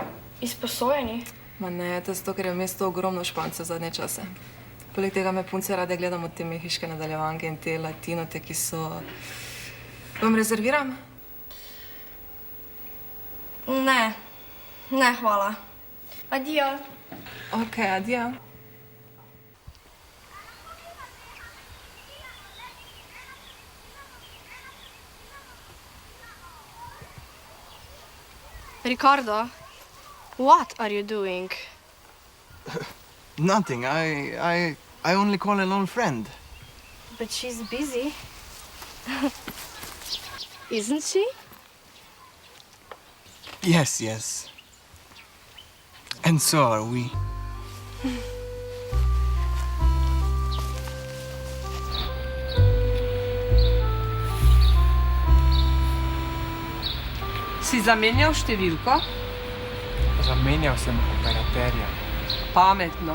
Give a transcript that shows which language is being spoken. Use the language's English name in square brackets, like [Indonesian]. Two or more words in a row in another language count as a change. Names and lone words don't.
[Slovenian] Ma ne, to je zato, ker je v mestu ogromno Špancev zadnje čase. Poleg tega me punce rade gledamo te mehiške nadaljevanke in te latinote, ki so... Vam rezerviram? Ne, ne, hvala. Adijo. Ok, adijo. [English] Ricardo, what are you doing? Nothing. I only call an old friend. But she's busy. Isn't she? Yes, yes. And so are we. [Slovenian] Si zamenjal številko? Zamenjal sem operaterja. Pametno.